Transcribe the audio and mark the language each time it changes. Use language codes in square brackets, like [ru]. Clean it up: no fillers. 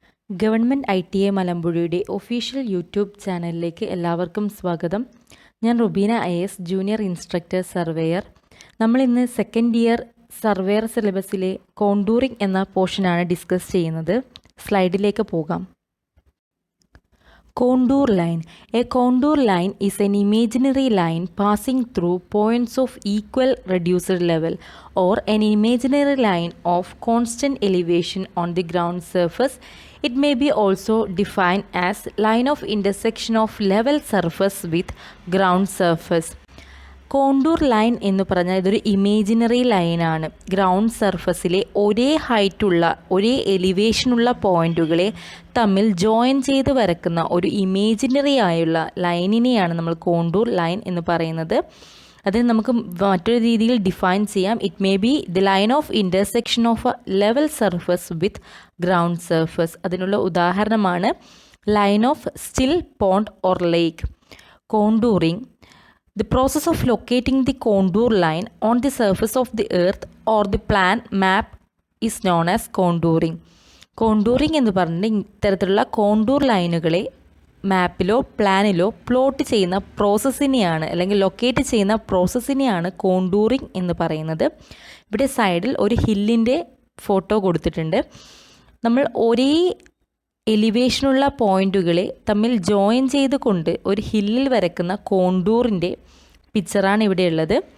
[ml] Government ITA മലമ്പുഴയുടെ official YouTube ചാനലിലേക്ക് എല്ലാവർക്കും സ്വാഗതം. ഞാൻ Rubina IAS junior instructor surveyor. നമ്മളിന്ന് സെക്കൻഡ് ഇയർ സർവേയർ സിലബസിലെ കോണ്ടൂറിംഗ് എന്ന പോർഷനാണ് ഡിസ്കസ് ചെയ്യുന്നത്. സ്ലൈഡിലേക്ക് പോകാം. [en] Contour line. A contour line is an imaginary line passing through points of equal reduced level or an imaginary line of constant elevation on the ground surface. It may be also defined as line of intersection of level surface with ground surface. [ml] Contour line എന്ന് പറഞ്ഞാൽ ഇതൊരു imaginary ലൈനാണ്. Ground സർഫസിലെ ഒരേ ഹൈറ്റുള്ള ഒരേ എലിവേഷനുള്ള പോയിൻറ്റുകളെ തമ്മിൽ join ചെയ്ത് വരക്കുന്ന ഒരു ഇമേജിനറി ആയുള്ള ലൈനിനെയാണ് നമ്മൾ കോണ്ടൂർ ലൈൻ എന്ന് പറയുന്നത്. അതിന് നമുക്ക് മറ്റൊരു രീതിയിൽ ഡിഫൈൻ ചെയ്യാം. [en] It may be the line of intersection of a level surface with ground surface. [ml] അതിനുള്ള ഉദാഹരണമാണ് [en] Line of still pond or lake. [ml] Contouring. [en] The process of locating the contour line on the surface of the earth or the plan map is known as contouring. [ml] Contouring എന്ന് പറഞ്ഞാൽ ഇത്തരത്തിലുള്ള contour ലൈനുകളെ മാപ്പിലോ പ്ലാനിലോ plot ചെയ്യുന്ന പ്രോസസ്സിനെയാണ് അല്ലെങ്കിൽ locate ചെയ്യുന്ന പ്രോസസ്സിനെയാണ് contouring എന്ന് പറയുന്നത്. ഇവിടെ സൈഡിൽ ഒരു ഹില്ലിൻ്റെ ഫോട്ടോ കൊടുത്തിട്ടുണ്ട്. നമ്മൾ ഒരേ എലിവേഷനുള്ള പോയിൻറ്റുകളെ തമ്മിൽ ജോയിൻ ചെയ്തുകൊണ്ട് ഒരു ഹില്ലിൽ വരയ്ക്കുന്ന കോണ്ടൂറിൻ്റെ പിക്ചറാണ് ഇവിടെയുള്ളത്.